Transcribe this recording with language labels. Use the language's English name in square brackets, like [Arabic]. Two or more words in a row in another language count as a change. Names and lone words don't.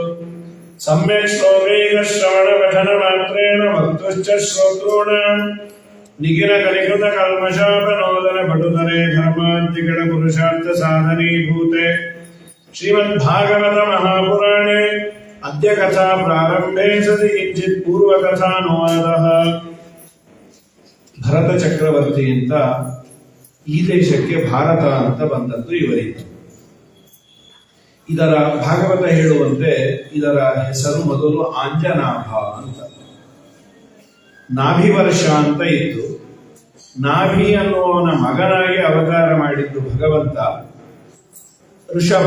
[Sanskrit] सम्यक् श्लोकैकश्रवणपठनमात्रेण वक्तुश्च श्रोतॄणाम् निखिलकलिकृतकल्मषापनोदनपटुतरे धर्माद्यगणपुरुषार्थसाधनीभूते श्रीमद्भागवतमहापुराणे अद्य कथा प्रारम्भे सति किञ्चित् पूर्वकथानुवादः। [Kannada] ಭರತ ಚಕ್ರವರ್ತಿಯಿಂದ ಈ ದೇಶಕ್ಕೆ ಭಾರತ ಅಂತ ಬಂದದ್ದು ಇವರಿಗೆ. ಇದರ ಭಾಗವತ ಹೇಳುವಂತೆ ಇದರ ಹೆಸರು ಮೊದಲು ಆಂಜನಾಭ ಅಂತ. ನಾಭಿ ವರ್ಷ ಅಂತ ಇತ್ತು. ನಾಭಿ ಅನ್ನುವನ ಮಗನಾಗಿ ಅವತಾರ ಮಾಡಿದ್ದು ಭಗವಂತ ಋಷಭ.